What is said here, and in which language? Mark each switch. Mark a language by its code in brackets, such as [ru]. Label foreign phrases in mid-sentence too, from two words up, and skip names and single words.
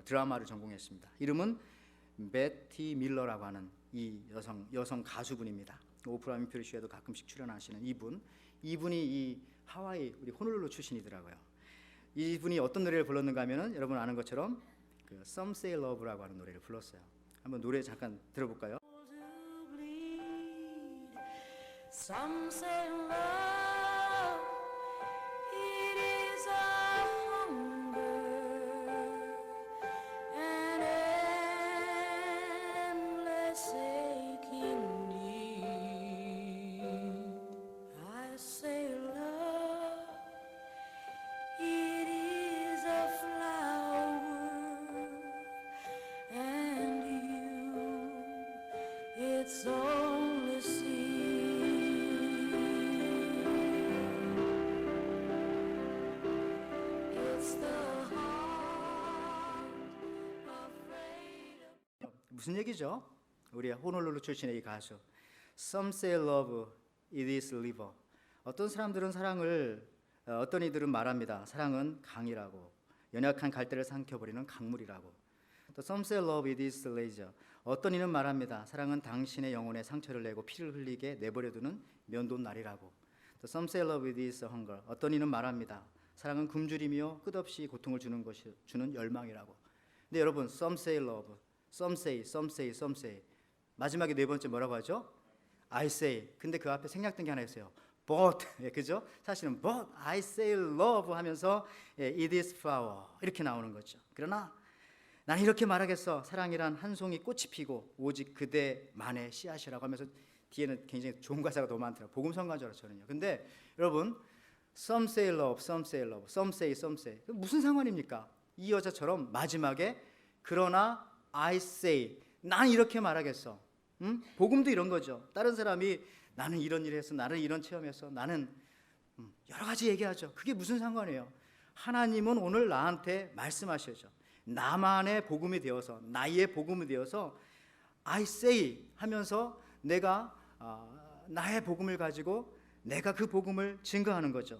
[ko] 드라마를 전공했습니다. 이름은 베티 밀러라고 하는 이 여성 가수분입니다. 오프라 윈프리 쇼에도 가끔씩 출연하시는 이분이 이 하와이 우리 호놀룰루 출신이더라고요. 이분이 어떤 노래를 불렀는가 하면은 여러분 아는 것처럼 그 [en] Some Say Love [ko] 라고 하는 노래를 불렀어요. 한번 노래 잠깐 들어볼까요? [en] Some say love, it is a hunger, an endless aching need. I say love, it is a flower, and you, it's only seed. [ko] 무슨 얘기죠? 우리 호놀룰루 출신의 이 가수 [en] Some say love it is river. [ko] 어떤 사람들은 사랑을 어떤 이들은 말합니다. 사랑은 강이라고, 연약한 갈대를 삼켜버리는 강물이라고. 또 [en] Some say love it is laser. [ko] 어떤 이는 말합니다. 사랑은 당신의 영혼에 상처를 내고 피를 흘리게 내버려두는 면도는 날이라고. 또 [en] Some say love it is hunger. [ko] 어떤 이는 말합니다. 사랑은 굶주리며 끝없이 고통을 주는 것이 주는 열망이라고. 근데 여러분, [en] some say love, some say, some say, some say. [ko] 마지막에 네 번째 뭐라고 하죠? [en] I say. [ko] 근데 그 앞에 생략된 게 하나 있어요. But, 그죠? 사실은 [en] but I say love [ko] 하면서 [en] it is flower [ko] 이렇게 나오는 거죠. 그러나 난 이렇게 말하겠어. 사랑이란 한 송이 꽃이 피고 오직 그대만의 씨앗이라고 하면서 뒤에는 굉장히 좋은 가사가 너무 많더라고요. 복음 성가인 줄 알았어요, 저는요. 근데 여러분, some say love, some say love, some say, some say. 무슨 상관입니까? 이 여자처럼 마지막에 그러나 [en] I say, [ko] 난 이렇게 말하겠어. 복음도 이런 거죠. 다른 사람이 나는 이런 일을 했어, 나는 이런 체험했어, 나는 여러 가지 얘기하죠. 그게 무슨 상관이에요? 하나님은 오늘 나한테 말씀하셔야죠. 나만의 복음이 되어서, 나의 복음이 되어서 [en] I say [ko] 하면서 내가 나의 복음을 가지고 내가 그 복음을 증거하는 거죠.